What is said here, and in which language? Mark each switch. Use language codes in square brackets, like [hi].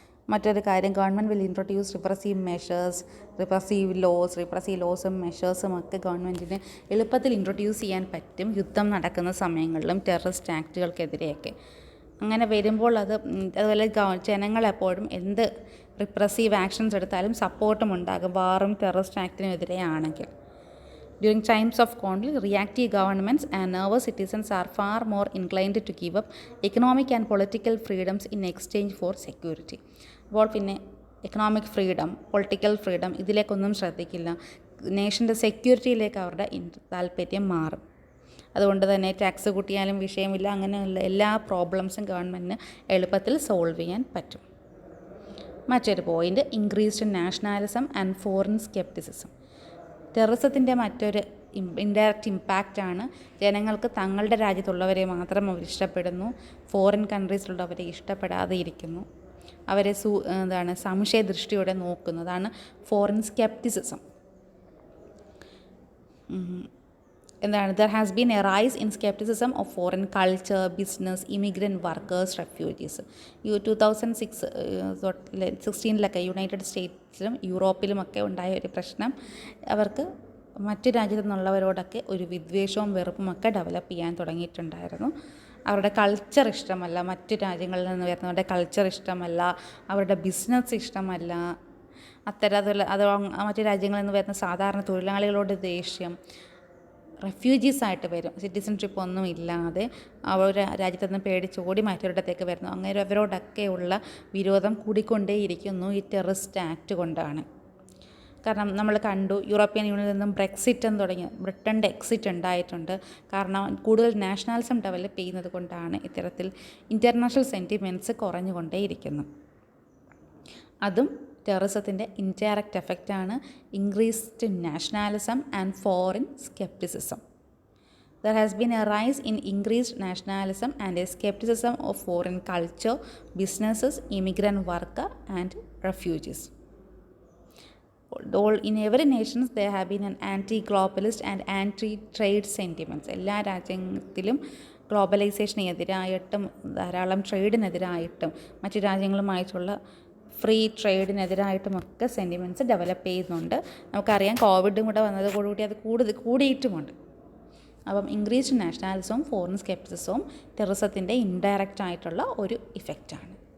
[ml] മറ്റൊരു കാര്യം, [en] government will introduce repressive measures, [ml] repressive ലോസും മെഷേഴ്സും ഒക്കെ ഗവൺമെൻറ്റിന് എളുപ്പത്തിൽ ഇൻട്രൊഡ്യൂസ് ചെയ്യാൻ പറ്റും യുദ്ധം നടക്കുന്ന സമയങ്ങളിലും ടെററിസ്റ്റ് ആക്റ്റുകൾക്കെതിരെയൊക്കെ. അങ്ങനെ വരുമ്പോൾ അതുപോലെ ജനങ്ങളെപ്പോഴും എന്ത് റിപ്രസീവ് ആക്ഷൻസ് എടുത്താലും സപ്പോർട്ടും ഉണ്ടാകും വാറും terrorist ആക്ടിനും എതിരെയാണെങ്കിൽ. [en] During times of conflict, reactive governments and nervous citizens are far more inclined to give up economic and political freedoms in exchange for security. [ml] അപ്പോൾ പിന്നെ എക്കണോമിക് ഫ്രീഡം, പൊളിറ്റിക്കൽ ഫ്രീഡം ഇതിലേക്കൊന്നും ശ്രദ്ധിക്കില്ല. നേഷൻ്റെ സെക്യൂരിറ്റിയിലേക്ക് അവരുടെ താല്പര്യം മാറും. അതുകൊണ്ട് തന്നെ ടാക്സ് കൂട്ടിയാലും വിഷയമില്ല, അങ്ങനെയുള്ള എല്ലാ പ്രോബ്ലംസും ഗവൺമെൻറ്റിന് എളുപ്പത്തിൽ സോൾവ് ചെയ്യാൻ പറ്റും. മറ്റൊരു point, [en] Increased nationalism and foreign skepticism. [ml] ടെററിസത്തിൻ്റെ മറ്റൊരു ഇൻഡയറക്റ്റ് ഇമ്പാക്റ്റാണ് ജനങ്ങൾക്ക് തങ്ങളുടെ രാജ്യത്തുള്ളവരെ മാത്രം അവർ ഇഷ്ടപ്പെടുന്നു, ഫോറിൻ കൺട്രീസിലുള്ളവരെ ഇഷ്ടപ്പെടാതെ ഇരിക്കുന്നു, അവരെ സംശയദൃഷ്ടിയോടെ നോക്കുന്നതാണ് foreign scepticism. [en] There has been a rise in skepticism of foreign culture, business, immigrant workers, refugees. [ml] 2016 United സ്റ്റേറ്റ്സിലും യൂറോപ്പിലുമൊക്കെ ഉണ്ടായ ഒരു പ്രശ്നം, അവർക്ക് മറ്റു രാജ്യത്തു നിന്നുള്ളവരോടൊക്കെ ഒരു വിദ്വേഷവും വെറുപ്പുമൊക്കെ ഡെവലപ്പ് ചെയ്യാൻ തുടങ്ങിയിട്ടുണ്ടായിരുന്നു. അവരുടെ കൾച്ചർ ഇഷ്ടമല്ല, മറ്റു രാജ്യങ്ങളിൽ നിന്ന് വരുന്നവരുടെ കൾച്ചർ ഇഷ്ടമല്ല, അവരുടെ ബിസിനസ് ഇഷ്ടമല്ല, മറ്റു രാജ്യങ്ങളിൽ നിന്ന് വരുന്ന സാധാരണ തൊഴിലാളികളോട് ദേഷ്യം, റെഫ്യൂജീസായിട്ട് വരും, സിറ്റിസൺഷിപ്പ് ഒന്നും ഇല്ലാതെ അവർ രാജ്യത്തു നിന്ന് പേടിച്ചോടി മറ്റൊരിടത്തേക്ക് വരുന്നു. അങ്ങനെ അവരോടൊക്കെയുള്ള വിരോധം കൂടിക്കൊണ്ടേയിരിക്കുന്നു ഈ ടെററിസ്റ്റ് ആക്ട് കൊണ്ടാണ്. കാരണം നമ്മൾ കണ്ടു, യൂറോപ്യൻ യൂണിയനിൽ നിന്നും ബ്രെക്സിറ്റ് എന്ന് തുടങ്ങി ബ്രിട്ടൻ്റെ എക്സിറ്റ് ഉണ്ടായിട്ടുണ്ട്. കാരണം കൂടുതൽ നാഷണാലിസം ഡെവലപ്പ് ചെയ്യുന്നത് കൊണ്ടാണ് ഇത്തരത്തിൽ ഇൻ്റർനാഷണൽ സെൻറ്റിമെൻറ്റ്സ് കുറഞ്ഞുകൊണ്ടേയിരിക്കുന്നു. അതും ടെററിസത്തിൻ്റെ indirect എഫക്റ്റാണ്, [en] Increased nationalism and foreign skepticism. There has been a rise in increased nationalism and a skepticism of foreign culture, businesses, immigrant worker and refugees. In every nation there have been an anti-globalist and anti-trade sentiments. [ml] എല്ലാ രാജ്യത്തിലും ഗ്ലോബലൈസേഷനെതിരായിട്ടും ധാരാളം ട്രേഡിനെതിരായിട്ടും മറ്റു രാജ്യങ്ങളുമായിട്ടുള്ള free ട്രേഡിനെതിരായിട്ടുമൊക്കെ sentiments develop ചെയ്യുന്നുണ്ട്. നമുക്കറിയാം കോവിഡും കൂടെ വന്നതോടുകൂടി അത് കൂടിയിട്ടുമുണ്ട്. അപ്പം ഇൻക്രീസ്ഡ് നാഷണാലിസവും ഫോറിൻ സ്കെപ്റ്റിസിസവും ടെററിസത്തിൻ്റെ ഇൻഡയറക്റ്റ് ആയിട്ടുള്ള ഒരു ഇഫക്റ്റാണ്.